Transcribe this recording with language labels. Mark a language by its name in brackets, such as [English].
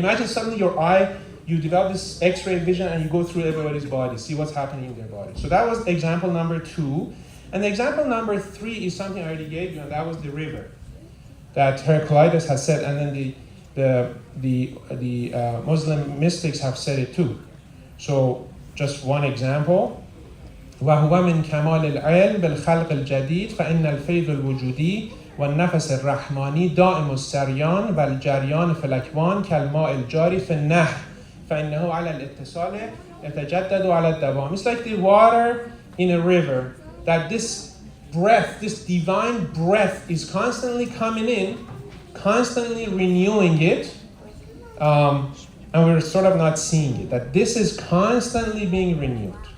[English] Imagine suddenly your eye, you develop this X-ray vision and you go through everybody's body, see what's happening in their body. So that was example number 2. And example number 3 is something I already gave you, and that was the river that Heraclitus has said, and then the Muslim mystics have said it too. So just one example. [Arabic] وهو من كمال العلم بالخلق الجديد فإن الفيض الوجودي والنفس الرحماني دائم السريان والجريان في الأكوان كالماء الجاري في النهر فإنه على الاتصال يتجدد على الدوام. [English] It's like the water in a river, that this breath, this divine breath is constantly coming in, constantly renewing it, and we're sort of not seeing it, that this is constantly being renewed.